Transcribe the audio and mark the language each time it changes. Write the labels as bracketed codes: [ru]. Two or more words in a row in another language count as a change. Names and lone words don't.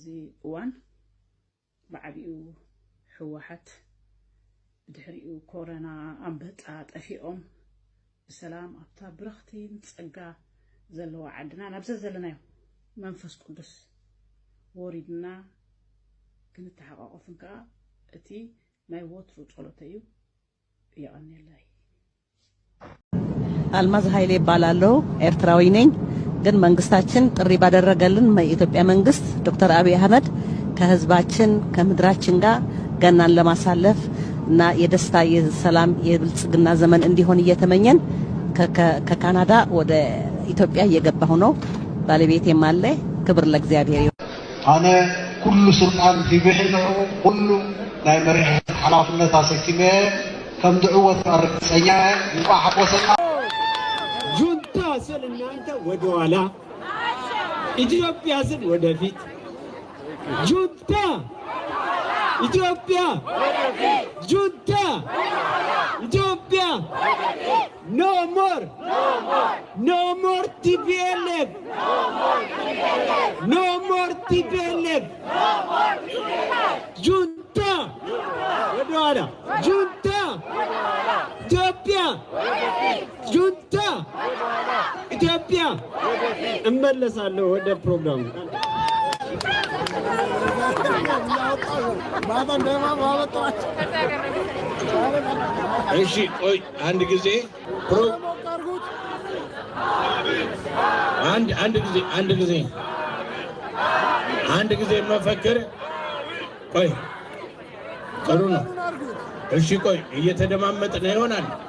[ti] እዋን ብዓቢኡ ሕወሓት ብድሕሪኡ ኮረና ኣንበጣ ጠፊኦም ብሰላም ኣብታ ብረኽቲ ፀጋ ዘለዋ ዓድና ናብዚ ዘለናዮ መንፈስ ቅዱስ ወሪድና ክንተሓቋቆፍን ከዓ እቲ ናይ ወትሩ ጸሎት እዩ ይቀንየላይ [am] አልማዝ ኃይሌ ይባላለሁ ኤርትራዊ ነኝ ግን መንግስታችን ጥሪ ባደረገልን የኢትዮጵያ መንግስት ዶክተር አብይ አህመድ ከህዝባችን ከምድራችን ጋር ገናን ለማሳለፍ እና የደስታ የሰላም የብልጽግና ዘመን እንዲሆን እየተመኘን ከካናዳ ወደ ኢትዮጵያ እየገባሁ ነው ባለቤቴም አለ ክብር ለእግዚአብሔር ይሁን [ti] አነ ኩሉ ስልጣን ቢብሕኖ ኩሉ ናይ መሪሕ ሓላፍነት አሰኪመ ከም ድዕወት አርጽኛ እንኳ ሓቆሰና [am] ጁንታ ስል እናንተ ወደ ኋላ ኢትዮጵያ ስል ወደፊት ጁንታ ኢትዮጵያ ጁንታ ኢትዮጵያ no [en] more TPLF no more TPLF [am] ጁንታ ወደ ኋላ ጁንታ ኢትዮጵያ ጁንታ ኢትዮጵያ እመለሳለሁ ወደ ፕሮግራሙ እሺ ቆይ አንድ ጊዜ አንድ ጊዜ መፈክር ቆይ ጥሩ ነው እሺ ቆይ እየተደማመጥን ይሆናል